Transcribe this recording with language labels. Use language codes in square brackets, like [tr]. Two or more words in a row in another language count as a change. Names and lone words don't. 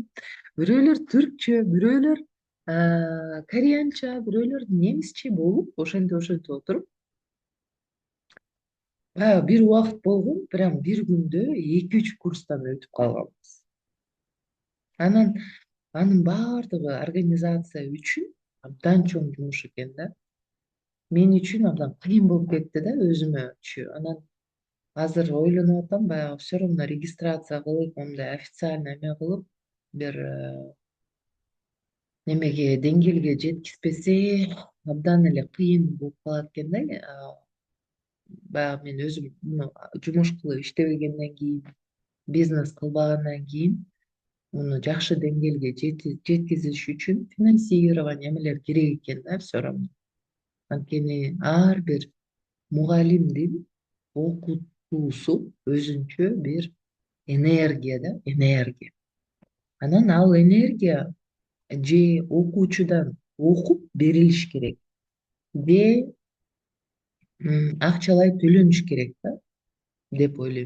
[ky] Бирөөлөр түркчө, бирөөлөр кореянча, бирөөлөр немисче болуп, ошентип отуруп, баягы бир убакыт болгон, прям бир күндө 2-3 курстан өтүп калганбыз. Анан анын баардыгы организация үчүн абдан чоң жумуш экен да. Мен үчүн абдан кыйын болуп кетти да өзүмөчү. Анан азыр ойлонуп атам, баягы [ru] все равно регистрация [ky] кылып, мындай официально эме кылып, бир немеге деңгээлге жеткизбесе абдан эле кыйын болуп калат экен да. Баягы мен өзүм муну жумуш кылып иштебегенден кийин, бизнес кылбагандан кийин муну жакшы деңгээлге жеткизиш үчүн финансирование эмелер керек экен да [ru] все равно. [ky] Анткени ар бир мугалимдин окутуусу өзүнчө бир энергия да, энергия. Анан ал энергия же окуучудан окуп берилиш керек, же акчалай төлөнүш керек да деп ойлойм.